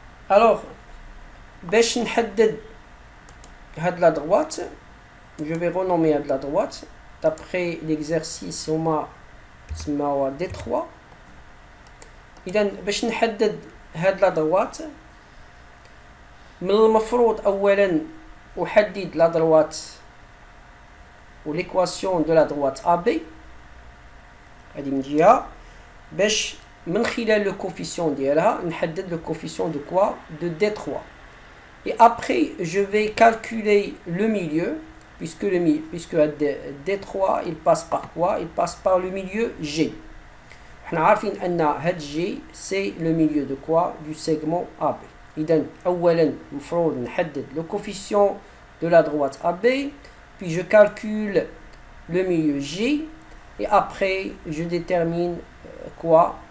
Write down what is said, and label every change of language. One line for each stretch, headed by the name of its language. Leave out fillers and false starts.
French: Alors,
Arabic: باش نحدد هاد
French: la droite, je vais renommer de la droite d'après l'exercice
Arabic: هما تسماوها
French: D3.
Arabic: إذا باش نحدد هاد
French: la droite
Arabic: من المفروض أولا أحدد
French: la droite ou l'équation de la droite AB.
Arabic: هادي من جهة باش من خلال le coefficient ديالها نحدد
French: le coefficient de quoi? De D3. Et après je vais calculer le milieu. Puisque D3 il passe par quoi? Il passe par le milieu G. On a vu que G c'est le milieu de quoi? Du segment AB. Donc,
Arabic: أولا المفروض نحدد
French: le coefficient de la droite AB, puis je calcule le milieu G, et après je détermine quoi?